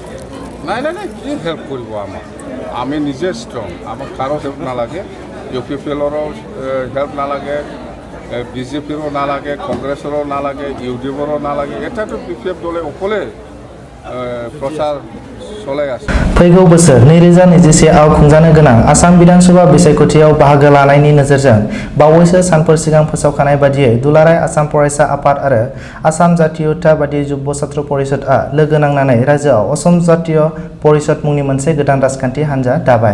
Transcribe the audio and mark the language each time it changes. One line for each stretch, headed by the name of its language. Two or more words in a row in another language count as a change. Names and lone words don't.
Assamese: নাই কি হেল্প কৰিব আমাক? আমি নিজে ষ্ট্ৰং, আমাক কাৰো হেল্প নালাগে। ইউপিপিএলৰো হেল্প নালাগে, BJPৰো নালাগে, কংগ্ৰেছৰো নালাগে, UDFৰো নালাগে। এটাতো BPF দলে অকলে প্ৰচাৰ চলাই আছে।
Bodo: फैगौ बोसोर 2021 आव खुंजानो गोनां आसाम विधानसभा बिसायख'थियाव बाहागो लानायनि नोजोरजों बावैसो सानफोर सिगां फोसावखानाय बादियै दुलाराय आसाम फरायसा आफाद आरो आसाम जातीयताबादी युवा छात्र परिषदआ लोगो नांनानै रायजोआव असम जातीय परिषद मुंनि मोनसे गोदान राजखान्थि हान्जा दाबाय।